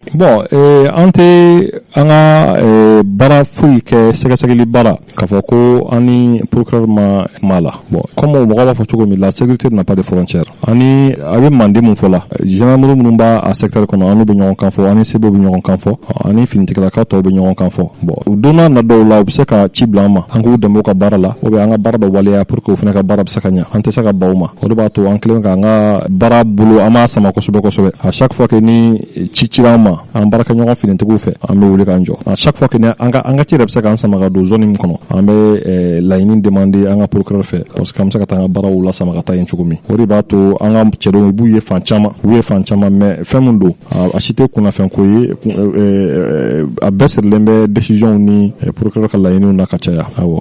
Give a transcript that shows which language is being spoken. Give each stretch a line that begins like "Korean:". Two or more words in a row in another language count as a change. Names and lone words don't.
Bambara: Bon an tɛ an ka baara foyi kɛ sɛgɛsɛgɛli baara k'a fɔ ko an ni procureur ma la bon comme mɔgɔ b'a fɔ cogo min la
French: sécurité n'a pas de frontière
Bambara: ani a bɛ Mande mun fɔ la gendarmerie minnu b'a a secteur kɔnɔ an n'u bɛ ɲɔgɔn kan fɔ ani sebo bɛ ɲɔgɔn kan fɔ ani finitigilakaw tɔw bɛ ɲɔgɔn kan fɔ bon don n'a nataw la u bɛ se ka ci bila an ma an k'u dɛmɛ u ka baara la
French: ou bien
Bambara: an ka baara dɔ waleya
French: pour que
Bambara: o fana ka baara bɛ se ka ɲɛ an tɛ se ka ban o ma o de b'a to an kɛlen k'an ka baara bolo an b'a sama kosɛbɛ
French: à chaque fois que
Bambara: ni ci cira an ma an baarakɛ ɲɔgɔn finitigiw fɛ an bɛ wuli k'an jɔ
French: à chaque fois que
Bambara: an ka ci yɛrɛ bɛ se k'an sama ka don zone min kɔnɔ an bɛ laɲini demander an ka procureur fɛ
French: parce que
Bambara: an bɛ se ka taa an ka baaraw lasama ka taa yen cogo min o de b'a to an ka cɛdenw b'u ye fan caman mais fɛn min don a si tɛ kunnafɛnko ye a bɛɛ sirilen bɛ décision ni procureur ka laɲiniw na ka caya awɔ.